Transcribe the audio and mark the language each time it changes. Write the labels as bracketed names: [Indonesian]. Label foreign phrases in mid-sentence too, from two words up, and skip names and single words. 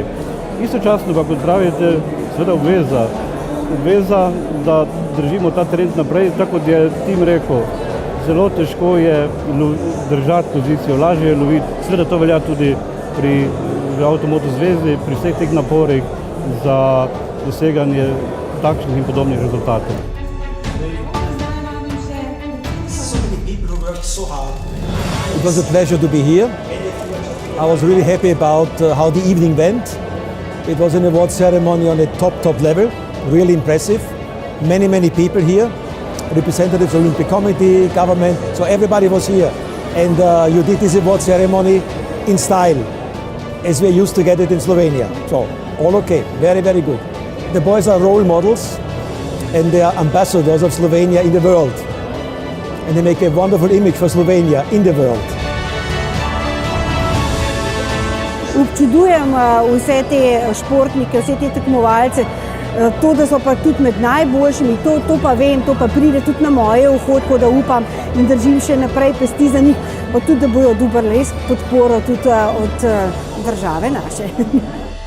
[Slovenian] Istočasno pa, kot pravite, seveda obveza, da držimo ta trend naprej, tako kot je Tim rekel, zelo težko je držati pozicijo, lažje je loviti, seveda to velja tudi pri Avtomoto zvezi, pri vseh teh naporih za doseganje takšnih in podobnih rezultatov. [English] It was a pleasure to be here. I was really happy about how the evening went. It was an award ceremony on a top level, really impressive. Many people here, representatives of the Olympic Committee, government, so everybody was here. And you did this award ceremony in style, as we used to get it in Slovenia. So, all okay, very good. The boys are role models and they are ambassadors of Slovenia in the world. And they make a wonderful image for Slovenia in the world. [Slovenian] Občudujem vse te športnike, vse te tekmovalce, to, da so pa tudi med najboljšimi, to pa vem, to pa pride tudi na moje uho, tako da upam in držim še naprej pesti za njih, pa tudi, da bojo dobili podporo tudi od države naše.